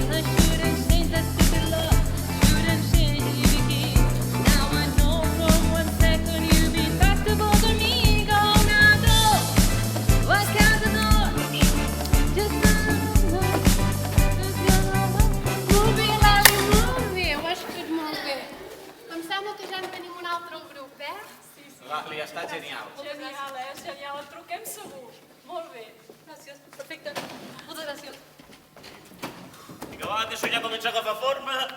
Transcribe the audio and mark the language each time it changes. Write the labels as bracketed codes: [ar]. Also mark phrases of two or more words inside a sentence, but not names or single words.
[en] I shouldn't change that stupid love, shouldn't change that you became. Now I know from 1 second you'll be back to bother me. Go now, go, walk out the door. Just a moment, just your love. [ca] Molt bé, Lali, molt bé, ho has fet molt bé. Em sembla que ja en tenim un altre al grup, eh? Lali, està genial. Genial, genial, et truquem segur. Molt bé. Gràcies, perfecte. Moltes gràcies. Vinga, va, que això ja comença a agafar forma.